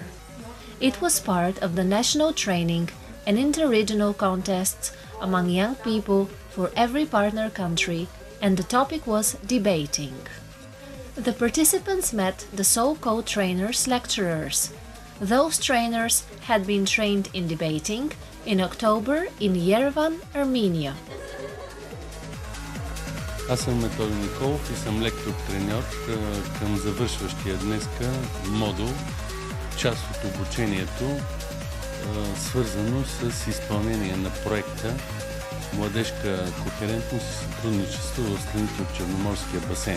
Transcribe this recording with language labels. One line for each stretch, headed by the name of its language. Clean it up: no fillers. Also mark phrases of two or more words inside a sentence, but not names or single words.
English: It was part of the national training and interregional contests among young people for every partner country, and the topic was debating. The participants met the so-called trainers lecturers. Those trainers had been trained in debating in October in Yerevan, Armenia.
Bulgarian: Аз съм Методи Николов и съм лектор-треньор към завършващия днеска модул, част от обучението, свързано с изпълнение на проекта Младежка кохерентност и сътрудничество в страните от Черноморския басейн.